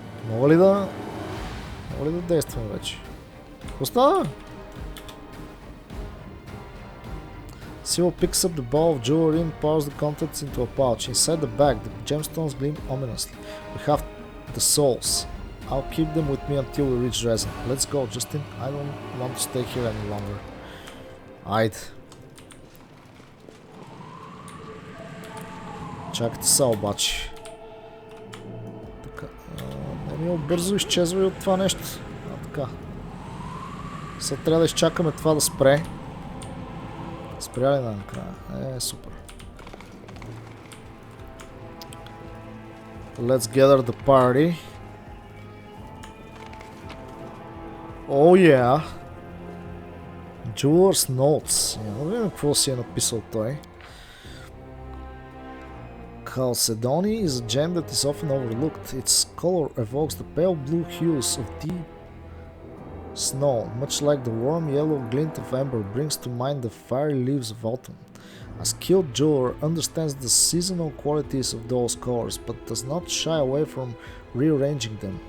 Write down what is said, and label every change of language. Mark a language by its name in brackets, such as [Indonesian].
[Bulgarian] Мога ли да действам вече? Какво става? [English] Sila picks up the ball of jewelry and pours the contents into a pouch. Inside the bag, the gemstones gleam ominously. We have the souls. I'll keep them with me until we reach Dresden. Let's go, Justin. I don't want to stay here any longer. [Bulgarian] Айде. Чакайте са обаче. Така. Много бързо изчезва и от това нещо. Така. Сега трябва да изчакаме това да спре. Спря ли накрая? Супер. [English] Let's gather the party. Oh yeah. Jeweler's Notes. [Bulgarian] Не видим какво си е написал той. [English] Chalcedony is a gem that is often overlooked. Its color evokes the pale blue hues of deep snow, much like the warm yellow glint of amber brings to mind the fiery leaves of autumn. A skilled jeweler understands the seasonal qualities of those colors, but does not shy away from rearranging them.